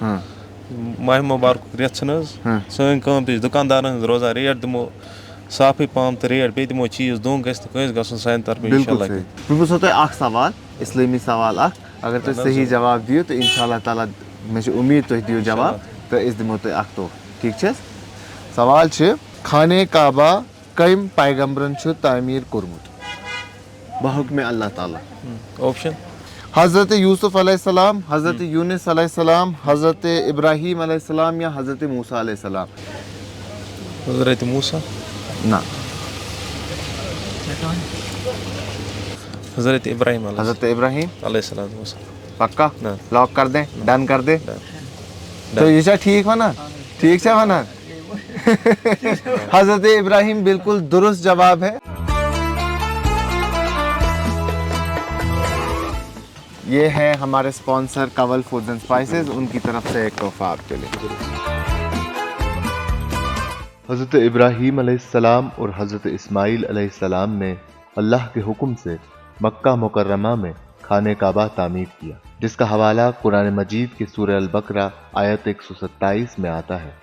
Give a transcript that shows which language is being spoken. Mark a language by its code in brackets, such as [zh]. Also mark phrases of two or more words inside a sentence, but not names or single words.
[ks] ماہِ مُبارکُک رٮ۪تھ چھُنہٕ حظ سٲنۍ کٲم تہِ چھِ دُکاندارن ہٕنٛز روزان، ریٹ دِمو صافٕے پہم تہٕ ریٹ بیٚیہِ دِمو چیٖز دھونٛکہٕ گژھِ نہٕ کٲنٛسہِ گژھُن سانہِ طرفہٕ اِنشاءاللہ۔ بہٕ پرٛژھو تۄہہِ اکھ سوال، اِسلٲمی سوال اکھ، اگر تُہۍ صحیح جواب دِیِو تہٕ [ar] اِنشاء اللہ تعالیٰ [ks] مےٚ چھِ اُمید تُہۍ دِیِو جواب تہٕ أسۍ دِمو تۄہہِ اکھ تحفہٕ، ٹھیٖک چھِ حظ؟ سوال چھِ خانہ کعبہ کٔمۍ پیغمبرن چھُ تعمیٖر کوٚرمُت بحکمِ اللہ تعالیٰ؟ آپشن حضرت یوسف علیہ السلام، حضرت یونس علیہ السلام، حضرت ابراہیم علیہ السلام یا حضرت موسیٰ علیہ السلام؟ حضرت موسیٰ؟ نہ، حضرت ابراہیم علیہ حضرت ابراہیم علیہ السلام۔ [ur] پکا لاک کر دیں، ڈن کر دیں؟ تو یہ [ks] چھا ٹھیک ونان؟ ٹھیک چھا ونان؟ [ur] حضرت ابراہیم بالکل درست جواب ہے۔ یہ ہے ہمارے اسپانسر کول فوڈز اینڈ اسپائسز، ان کی طرف سے ایک تحفہ آپ کے لیے۔ حضرت ابراہیم علیہ السلام اور حضرت اسماعیل علیہ السلام نے اللہ کے حکم سے مکہ مکرمہ میں خانہ کعبہ تعمیر کیا، جس کا حوالہ قرآن مجید کی سورہ البقرہ آیت 127 میں آتا ہے۔